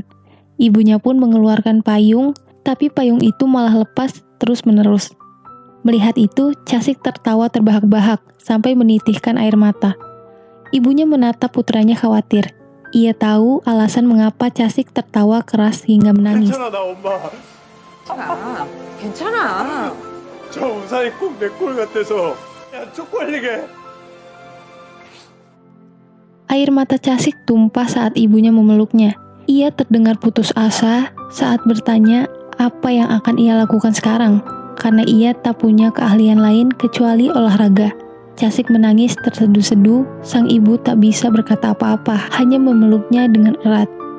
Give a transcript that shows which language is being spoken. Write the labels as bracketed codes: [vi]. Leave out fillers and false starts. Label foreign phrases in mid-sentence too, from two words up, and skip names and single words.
[id] Ibunya pun mengeluarkan payung, tapi payung itu malah lepas terus-menerus. Melihat itu, Casik tertawa terbahak-bahak sampai menitihkan air mata. Ibunya menatap putranya khawatir. Ia tahu alasan mengapa Casik tertawa keras hingga menangis. [ko] 괜찮아 나 엄마. 괜찮아. 저 우산이 꼭 내 꼴 같아서 야 쪽팔리게. [id] Air mata Casik tumpah saat ibunya memeluknya. Ia terdengar putus asa saat bertanya apa yang akan ia lakukan sekarang, karena ia tak punya keahlian lain kecuali olahraga. Casik menangis terseduh-seduh, sang ibu tak bisa berkata apa-apa, hanya memeluknya dengan erat.